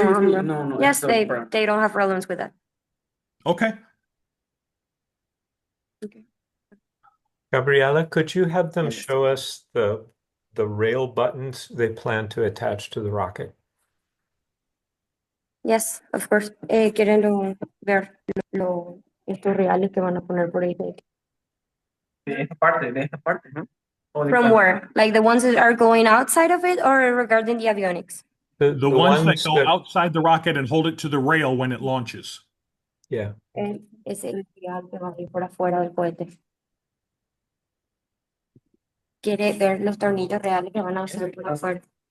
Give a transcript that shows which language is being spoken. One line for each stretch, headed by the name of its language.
Spanish: Sí, no.
English: Yes, they don't have problems with that. Okay. Gabriela, could you have them show us the rail buttons they plan to attach to the rocket? Yes, of course.
Spanish: Quieren ver estos reales que van a poner por ahí. De esta parte, ¿no?
English: From where? Like the ones that are going outside of it or regarding the avionics? The ones that go outside the rocket and hold it to the rail when it launches. Yeah.
Spanish: Es el real que va a ir por afuera del cohete. Quiere ver los tornillos reales que van a usar por afuera.